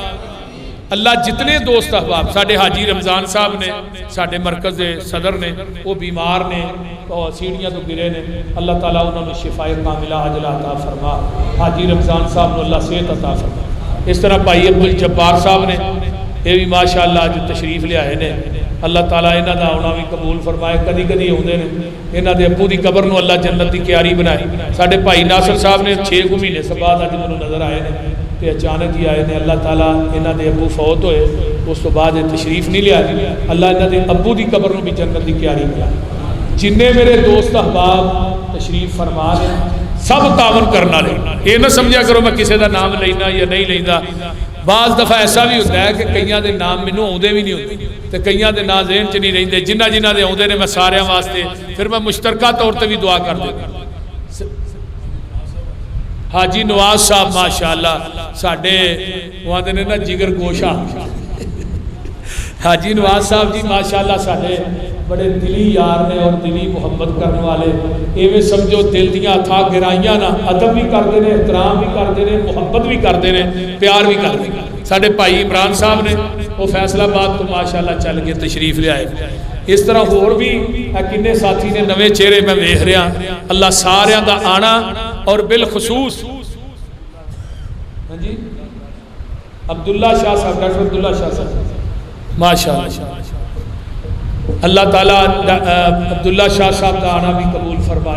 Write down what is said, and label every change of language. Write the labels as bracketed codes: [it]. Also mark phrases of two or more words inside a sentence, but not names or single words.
[pa] اللہ جتنے دوست احباب، ساڑھے حاجی رمضان صاحب نے، ساڑھے مرکز صدر نے، وہ بیمار نے، سیڑھیاں تو گرے نے، اللہ تعالیٰ انہوں نے شفائے کاملہ عاجلہ عطا فرما۔ حاجی رمضان صاحب نے اللہ صحت عطا فرما۔ اس طرح بھائی عبدالجبار صاحب نے، یہ بھی ماشاءاللہ جو تشریف لے آئے نے، اللہ تعالیٰ انہاں دا آنا بھی قبول فرمائے۔ کدی کدی ہوندے نے، انہاں دے ابو دی قبر نو اللہ جنت دی کیاری بنائے۔ ساڑھے بھائی ناصر صاحب نے 6 مہینے سے بعد اج مینوں نظر آئے نے تے اچانک ہی آئے نے، اللہ تعالیٰ انہاں دے ابو فوت ہوئے، اس تو بعد تشریف نہیں لیا، اللہ انہاں دے ابو دی قبر نو بھی جنت دی کیاری بنائے۔ جننے میرے دوست احباب تشریف فرما لے سب تعاون کرنا لے. یہ نہ سمجھا کرو میں کسی دا نام لینا یا نہیں لینا. [ur] بعض دفعہ ایسا بھی ہوتا ہے کہ [pa] کئیاں دے نام مینوں آؤندے بھی نہیں ہوندے تے کئیاں دے نام ذہن چ نہیں رہندے. جنہ جنہ دے آؤندے نے میں سارے واسطے پھر میں مشترکہ طور تے بھی دعا کر دیتا. حاجی نواز صاحب ماشاءاللہ ساڈے وہ نے نا جگر گوشہ. حاجی نواز صاحب جی ماشاءاللہ ساڈے بڑے دلی یار نے اور دلی محبت کرنے والے. ایویں سمجھو دل دیاں اتھا گہرائیاں نا [ur] ادب بھی کرتے ہیں, احترام بھی کرتے ہیں, محبت بھی کرتے ہیں, پیار بھی کرتے ہیں. [pa] ساڈے بھائی عمران صاحب نے وہ فیصلہ آباد تو ماشاءاللہ چل کے تشریف لے آئے. اس طرح اور بھی کنے ساتھی نے نویں چہرے میں ویکھ رہا. اللہ سارے دا آنا اور بالخصوص جی عبداللہ شاہ صاحب, ڈاکٹر عبداللہ شاہ صاحب ماشاءاللہ اللہ تعالیٰ عبداللہ شاہ صاحب کا آنا بھی قبول فرمائے.